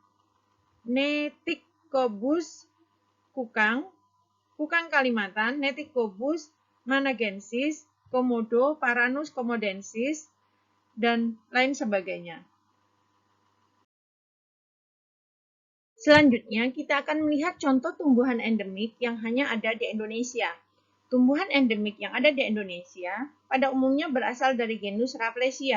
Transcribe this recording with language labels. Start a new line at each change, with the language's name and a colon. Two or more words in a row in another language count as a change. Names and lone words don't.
Indonesian: Neticobus kukang Kalimantan, Neticobus managensis, Komodo, Paranus komodensis, dan lain sebagainya. Selanjutnya, kita akan melihat contoh tumbuhan endemik yang hanya ada di Indonesia. Tumbuhan endemik yang ada di Indonesia pada umumnya berasal dari genus Rafflesia.